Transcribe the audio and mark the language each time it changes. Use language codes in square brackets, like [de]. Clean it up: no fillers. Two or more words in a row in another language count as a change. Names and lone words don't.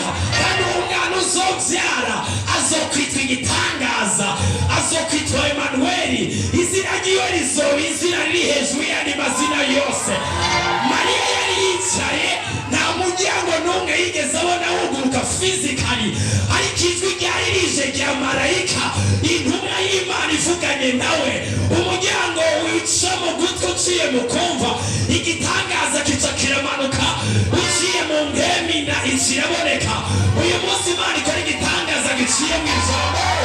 [rn] Kandi umwana uzobyara azokwitwa igitangaza, azokwitwa Emanueli. Izina ryiwe rizoba izina riri hejuru y'andi mazina yose. Mariya yari yicaye, nta muryango n'umwe yigeze abona wuguruka physically, ariko ijwi ryari rije rya marayika, intumwa y'Imana ivuganye nawe. Umuryango wica mu gutwi uciye mu kumva, igitangaza kica kiramanuka uciye mu ngemi na ikiraboneka. Uyu munsi Imana ikora igitangaza giciye mu ijambo.